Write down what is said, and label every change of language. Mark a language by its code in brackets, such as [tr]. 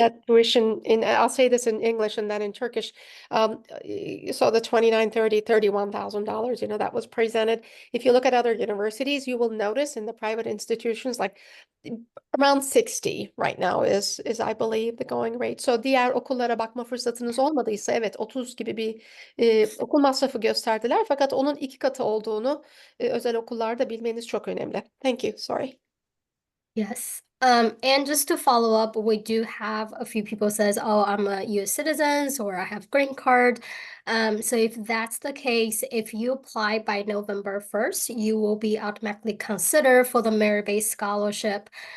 [en] at tuition in, I'll say this in English and then in Turkish. So the $29,000, $30,000, $31,000, that was presented. If you look at other universities, you will notice in the private institutions, like around 60 right now is I believe the going rate. [tr] So diğer okullara bakma fırsatınız olmadıysa evet 30 gibi bir okul masrafı gösterdiler. Fakat onun 2 katı olduğunu özel okullarda bilmeniz çok önemli. [en] Thank you. Sorry. Yes. And just to follow up, we do have a few people says, oh, I'm a US citizen or I have green card. So if that's the case, if you apply by November 1st, you will be automatically considered for the merit-based scholarship.